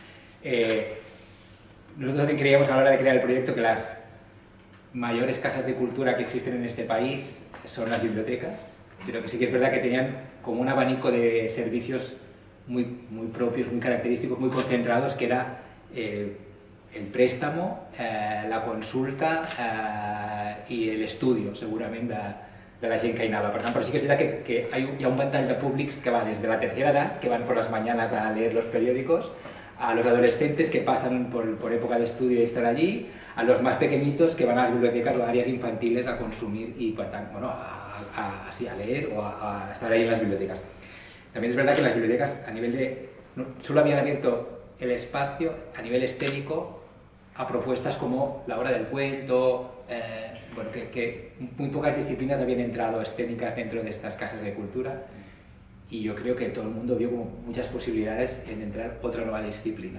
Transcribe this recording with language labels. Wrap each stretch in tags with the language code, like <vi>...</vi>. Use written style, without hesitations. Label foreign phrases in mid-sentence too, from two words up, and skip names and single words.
<es>Nosotros también creíamos a la hora de crear el proyecto que las mayores casas de cultura que existen en este país son las bibliotecas, pero que sí que es verdad que tenían como un abanico de servicios muy propios, muy característicos, muy concentrados, que era el préstamo,</es> <ca>la consulta i l'estudi, segurament, de la gent que hi anava. Per tant, però sí que és veritat que hi ha un ventall de públics que va des de la</ca> <es>tercera edad, que van por las mañanas a leer los periódicos, a los adolescentes que pasan por época de estudio y están allí, a los más pequeñitos que van a las bibliotecas o áreas infantiles a consumir y,</es> <ca>per tant,</ca> <es>bueno, a leer o a estar ahí en las bibliotecas. También es verdad que las bibliotecas, a nivel de... solo habían abierto el espacio a nivel escénico a propuestas como la hora del cuento, bueno, que muy pocas disciplinas habían entrado escénicas dentro de estas casas de cultura, y yo creo que todo el mundo vio como muchas posibilidades en entrar otra nueva disciplina.</es>